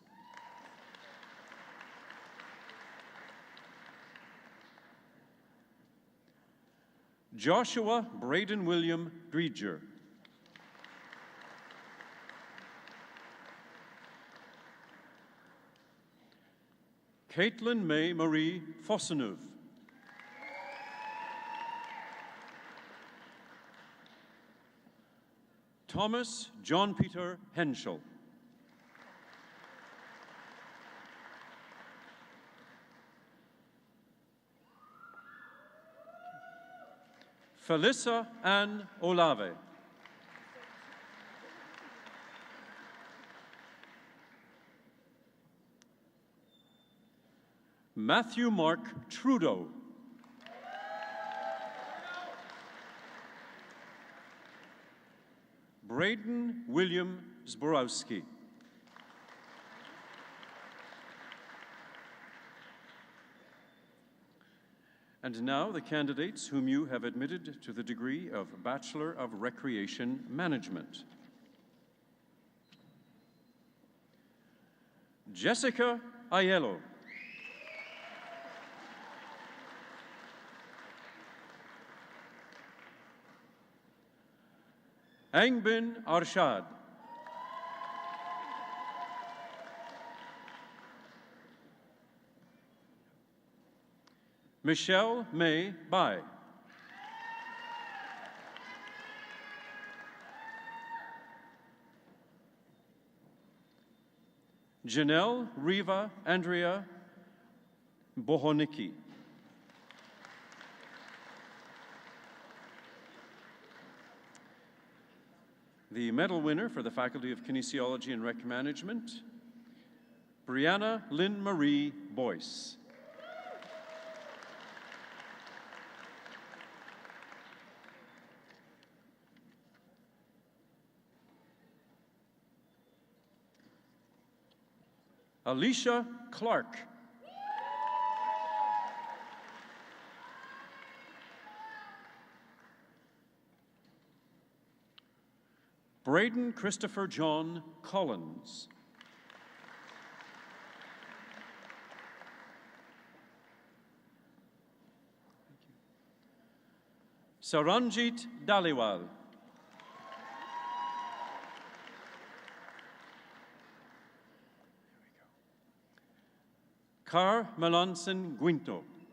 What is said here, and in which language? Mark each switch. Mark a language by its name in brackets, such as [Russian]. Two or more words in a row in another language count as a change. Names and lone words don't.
[English] Joshua Braden William Dreger. Caitlin May Marie Fosseneuve. Thomas John Peter Henschel. Felissa Ann Olave. Matthew Mark Trudeau. Braden William Zborowski. And now the candidates whom you have admitted to the degree of Bachelor of Recreation Management. Jessica Aiello. Angbin Arshad. Michelle May Bai. Janelle Riva Andrea Bohonicki. The medal winner for the Faculty of Kinesiology and Rec Management, Brianna Lynn Marie Boyce. Alicia Clark. Braden Christopher John Collins. Saranjit Daliwal. Car Melanson Guinto.